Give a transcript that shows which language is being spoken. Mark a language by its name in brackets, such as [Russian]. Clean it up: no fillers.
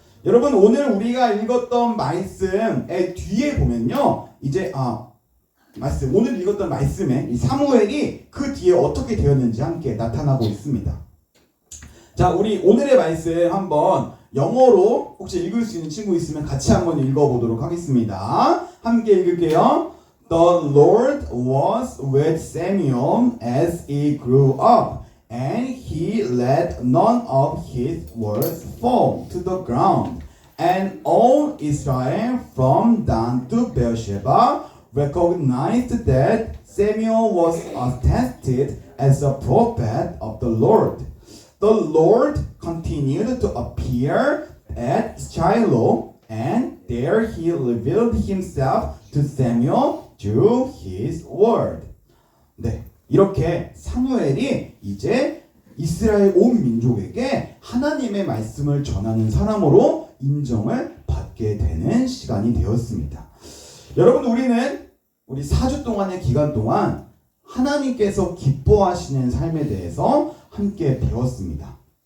[Korean] 여러분, 오늘 우리가 읽었던 말씀의 뒤에 보면요, 이제 오늘 읽었던 말씀에 이 사무엘이 그 뒤에 어떻게 되었는지 함께 나타나고 있습니다. 자, 우리 오늘의 말씀 한번 영어로 혹시 읽을 수 있는 친구 있으면 같이 한번 읽어보도록 하겠습니다. 함께 읽을게요. [English] The Lord was with Samuel as he grew up, and he let none of his words fall to the ground. And all Israel from Dan to Beersheba recognized that Samuel was attested as a prophet of the Lord. The Lord continued to appear at Shiloh, and there he revealed himself to Samuel through his word. [Korean] 네, 이렇게 사무엘이 이제 이스라엘 온 민족에게 하나님의 말씀을 전하는 사람으로 인정을 받게 되는 시간이 되었습니다. 여러분, 우리 4주 동안의 기간 동안 하나님께서 기뻐하시는 삶에 대해서 함께 배웠습니다.